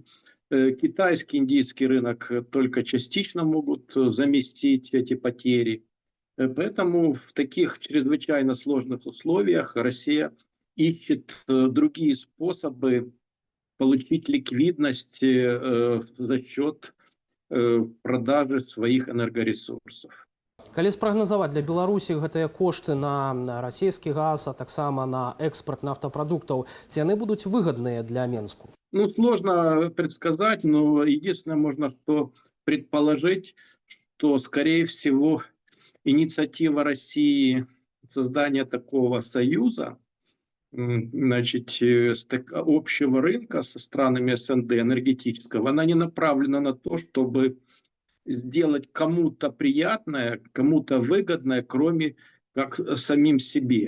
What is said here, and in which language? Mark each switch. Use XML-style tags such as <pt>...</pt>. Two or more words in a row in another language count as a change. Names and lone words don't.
<ru>Китайский, индийский рынок только частично могут заместить эти потери. Поэтому в таких чрезвычайно сложных условиях Россия ищет другие способы получить ликвидность за счет продажи своих энергоресурсов.</ru> <be>Калі спрагназаваць для Беларусі гэтыя кошты на расійскі газ, а таксама на экспорт нафтапрадуктаў, ці яны будуць выгадныя для Менску?</be> <ru>Ну, сложно предсказать, но единственное, можно что предположить, что, скорее всего, инициатива России создания такого союза, значит, общего рынка со странами СНГ энергетического, она не направлена на то, чтобы сделать кому-то приятное, кому-то выгодное, кроме как самим себе.</ru>